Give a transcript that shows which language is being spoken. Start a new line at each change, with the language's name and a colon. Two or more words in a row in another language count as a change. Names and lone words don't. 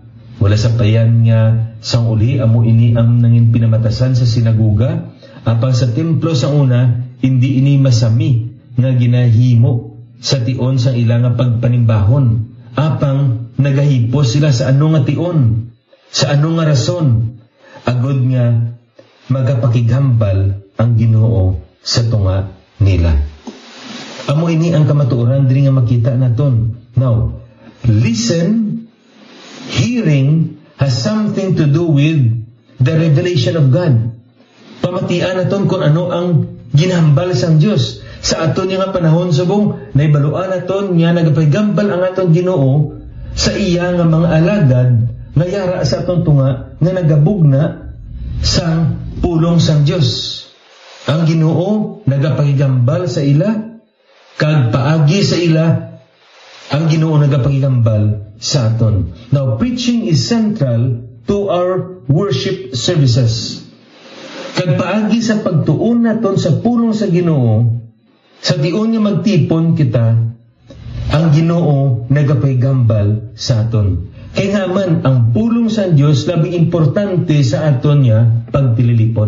Hiligaynon: Wala sa payan nga sang uli amo ini ang nangin pinamatasan sa sinaguga, apang sa templo sa una hindi ini masami nga ginahimo sa tion sang ilang pagpanimbahon, apang nagahipos sila sa ano nga tion, sa ano nga rason, agud nga magapakighambal ang Ginoo sa tunga nila. Amo ini ang kamatuoran diri nga makita naton.
English: Now, listen, hearing has something to do with the revelation of God.
Hiligaynon: Pamatian naton kung ano ang ginahambal sang Dios sa aton nga panahon subong naibaluan naton nga nagapahigambal ang aton Ginoo sa iya nga mga alagad nga yara sa aton tunga nga nagabugna sang pulong sang Dios. Ang Ginoo nagapahigambal sa ila kag paagi sa ila ang Ginoo nagapahigambal sa aton.
English: Now, preaching is central to our worship services.
Hiligaynon: Kag paagi sa pagtuon naton sa pulong sa Ginoo, sa dion nga magtipon kita, ang Ginoo nagapahigambal sa aton. Kaya nga man, ang pulong sa Dios labing importante sa aton nga pagpililipon.